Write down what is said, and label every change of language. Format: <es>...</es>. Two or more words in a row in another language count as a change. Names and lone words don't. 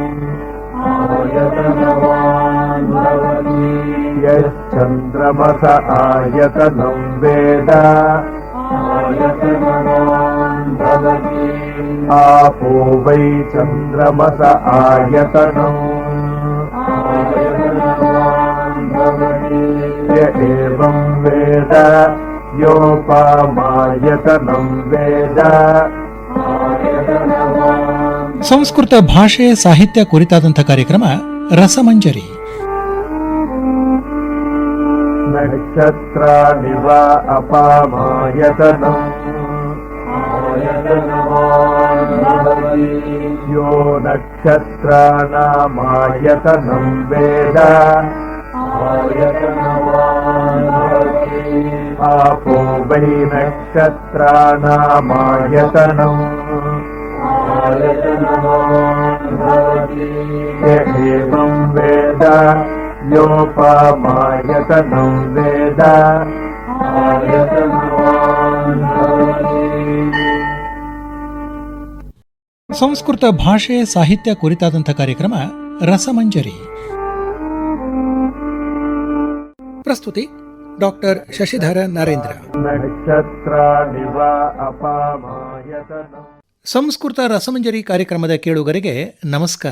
<sa>यश्चन्द्रमस आयतनं वेद आपो वै चन्द्रमस आयतनम् य एवं वेद योपामायतनं वेद.</sa> <kn>ಸಂಸ್ಕೃತ ಭಾಷೆ ಸಾಹಿತ್ಯ ಕುರಿತಾದಂಥ ಕಾರ್ಯಕ್ರಮ ರಸಮಂಜರಿ.</kn> <sa>ನಕ್ಷತ್ರಾಣಿ ವಾ ಅಪಾಮಾಯತನಂ ಯೋ ನಕ್ಷತ್ರಾಣಾಮಾಯತನಂ ವೇದ आपो वै नक्षत्राणामायतनम् य एवं वेद योपामायतनं वेद.</sa> <kn>ಸಂಸ್ಕೃತ ಭಾಷೆ ಸಾಹಿತ್ಯ ಕುರಿತಾದಂಥ ಕಾರ್ಯಕ್ರಮ ರಸಮಂಜರಿ. ಪ್ರಸ್ತುತಿ ಡಾಕ್ಟರ್ ಶಶಿಧರ ನರೇಂದ್ರ.</kn> <sa>ನಕ್ಷತ್ರಾಣಿ ವಾ ಅಪಾಮಾಯತನಂ.</sa> <kn>ಸಂಸ್ಕೃತ ರಸಮಂಜರಿ ಕಾರ್ಯಕ್ರಮದ ಕೇಳುಗರಿಗೆ ನಮಸ್ಕಾರ.</kn>